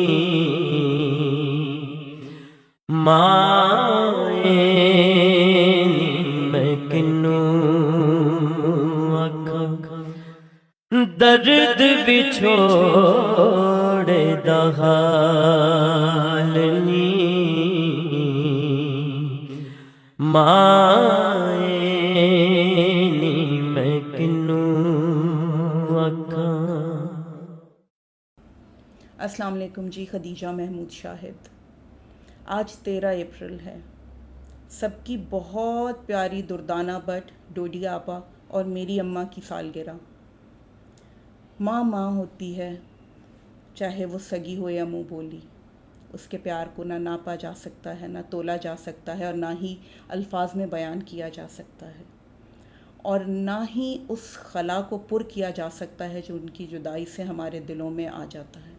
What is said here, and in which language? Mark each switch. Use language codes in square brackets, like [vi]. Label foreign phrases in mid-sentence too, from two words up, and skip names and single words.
[pa] ਮਾਏ ਮੈਂ ਕਿਨੂੰ ਆਖਾਂ ਦਰਦ ਵਿਛੋੜੇ ਦਾ ਹਾਲ ਨੀ ਮਾਏ ਨੀ ਮੈਂ ਕਿਨੂੰ ਆਖਾਂ। [ur] السلام علیکم جی۔ خدیجہ محمود شاہد. آج 13 اپریل ہے. سب کی بہت پیاری دردانہ بھٹ، ڈوڈی آپا اور میری اماں کی سالگرہ. ماں ماں ہوتی ہے، چاہے وہ سگی ہو یا منہ بولی. اس کے پیار کو نہ ناپا جا سکتا ہے، نہ تولا جا سکتا ہے، اور نہ ہی الفاظ میں بیان کیا جا سکتا ہے، اور نہ ہی اس خلا کو پر کیا جا سکتا ہے جو ان کی جدائی سے ہمارے دلوں میں آ جاتا ہے.